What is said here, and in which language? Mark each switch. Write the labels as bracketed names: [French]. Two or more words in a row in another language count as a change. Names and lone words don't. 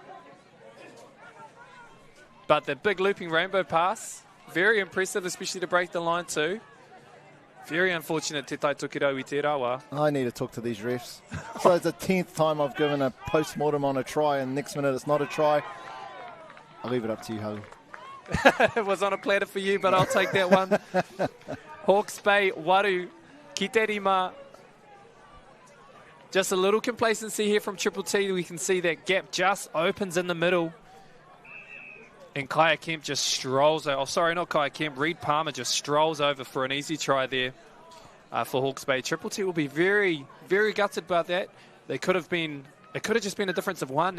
[English] But the big looping rainbow pass, very impressive, especially to break the line too. Very unfortunate Te Tai Tokerau [Māori] I te rawa. [English] I need to talk to these refs. So it's the 10th time I've given a post-mortem on a try, and next minute it's not a try. I'll leave it up to you, Harry. It was on a platter for you, but I'll take that one. [Māori] Hawke's Bay, Waru, ki te rima. [English] Just a little complacency here from Triple T. We can see that gap just opens in the middle. And Kaya Kemp just strolls over. Oh, sorry, not Kaya Kemp. Reed Palmer just strolls over for an easy try there for Hawke's Bay. Triple T will be very, very gutted about that. It could have just been a difference of 1.